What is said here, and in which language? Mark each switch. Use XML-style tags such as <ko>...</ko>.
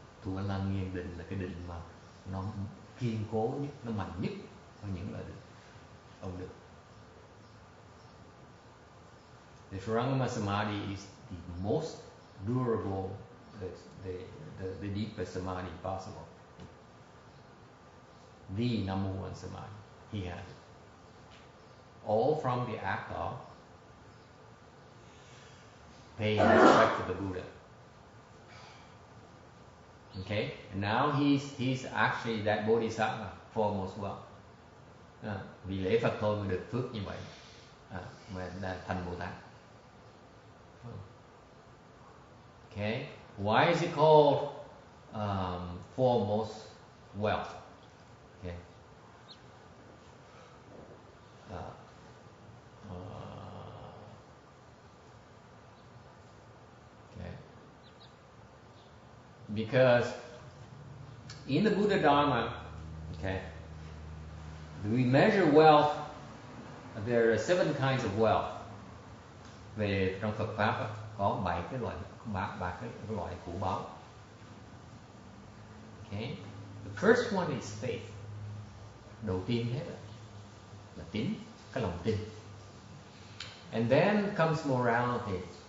<vi>Thủ Lăng Nghiêm Định là cái định mà nó kiên cố nhất, nó mạnh nhất trong những loại định ông được.</vi> <en>The Surangama Samadhi is the most durable, the deepest Samadhi possible. The number one Samadhi. He has it. All from the act of paying respect to the Buddha. Okay, and now he's actually that Bodhisattva foremost well.</en> <vi>Vì lễ Phật thôi mới được phước như vậy, mà thành Bồ Tát.</vi> <en>Okay, why is it called foremost wealth? Okay. Okay. Because in the Buddha Dharma, okay, we measure wealth. There are 7 kinds of wealth.</en> <vi>Về trong Phật pháp có 7 cái loại của báu.</vi> <en>Okay, the first one is faith.</en> <vi>Đầu tiên hết là tín, cái lòng tin.</vi> <en>And then comes morality.</en>